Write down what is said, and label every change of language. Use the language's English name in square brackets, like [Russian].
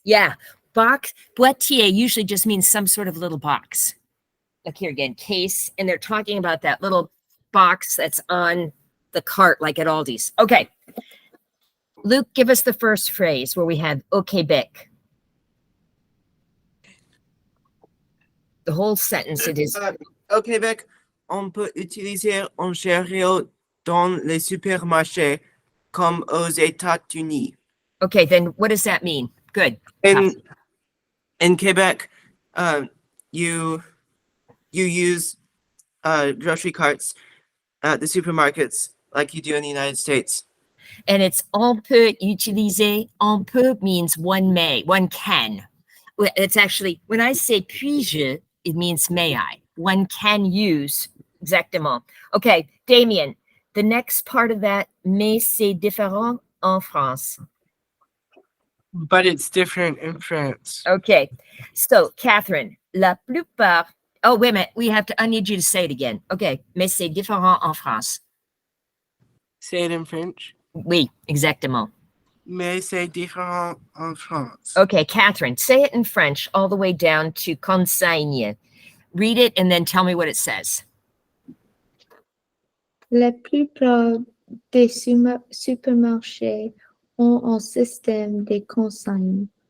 [English] Yeah, box, boîtier usually just means some sort of little box. Look here again, case, and they're talking about that little box that's on the cart, like at Aldi's. Okay, Luke, give us the first phrase where we have au Québec. The whole sentence, it is. [French] Au Québec, on peut utiliser un chariot dans les supermarchés comme aux États-Unis. [English] Okay, then what does that mean? Good. In Quebec, you use grocery carts at the supermarkets like you do in the United States. And it's [French] on peut utiliser. [English] On peut means one may, one can. It's actually, when I say puis-je, it means may I. One can use. Exactement. Okay, Damien, the next part of that, [French] mais c'est différent en France. [English] But it's different in France. Okay, so Catherine, la plupart. Oh, wait a minute. I need you to say it again. [French] Okay, mais c'est différent en France. [English] Say it in French. [French] Oui, exactement. Mais c'est différent en France. [English] Okay, Catherine, say it in French all the way down to consigne. Read it and then tell me what it says. [French] La plupart des supermarchés ont un système de consigne.